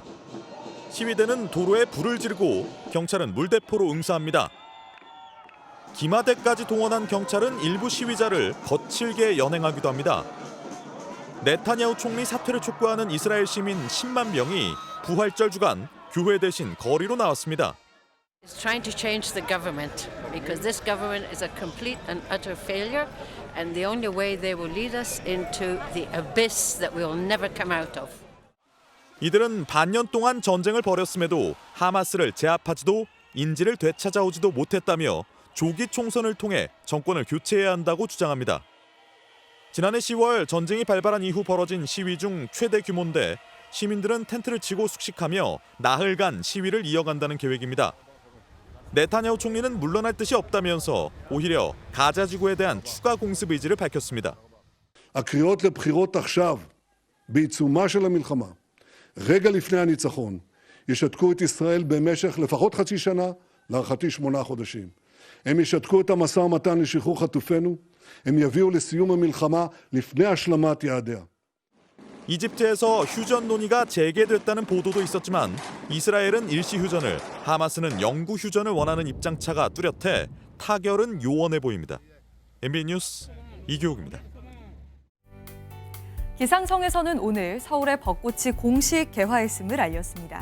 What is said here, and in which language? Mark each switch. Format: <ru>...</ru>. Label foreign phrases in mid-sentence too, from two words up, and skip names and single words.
<ko>시위대는 도로에 불을 지르고 경찰은 물대포로 응수합니다. 기마대까지 동원한 경찰은 일부 시위자를 거칠게 연행하기도 합니다. 네타냐후 총리 사퇴를 촉구하는 이스라엘 시민 10만 명이 부활절 주간 교회 대신 거리로 나왔습니다.</ko> <en>It's trying to change the government because this government is a complete and utter failure, and the only way they will lead us into the abyss that we will never come out of.</en> <ko>이들은 반년 동안 전쟁을 벌였음에도 하마스를 제압하지도 인지를 되찾아오지도 못했다며 조기 총선을 통해 정권을 교체해야 한다고 주장합니다. 지난해 10월 전쟁이 발발한 이후 벌어진 시위 중 최대 규모인데 시민들은 텐트를 치고 숙식하며 나흘간 시위를 이어간다는 계획입니다. 네타냐후 총리는 물러날 뜻이 없다면서 오히려 가자 지구에 대한 추가 공습 의지를 밝혔습니다.</ko> <he>הקריאות לבחירות עכשיו, בעיצומה של המלחמה, רגע לפני הניצחון, ישתקו את ישראל במשך לפחות חצי שנה, להערכתי 8 חודשים. הם ישתקו את המשא ומתן לשחרור חטופינו, הם יביאו לסיום המלחמה לפני השלמת יעדיה.</he> <ko>이집트에서 휴전 논의가 재개됐다는 보도도 있었지만 이스라엘은 일시 휴전을, 하마스는 영구 휴전을 원하는 입장차가 뚜렷해 타결은 요원해 보입니다. MBN 뉴스 이교욱입니다. 기상청에서는 오늘 서울의 벚꽃이 공식 개화했음을 알렸습니다.</ko>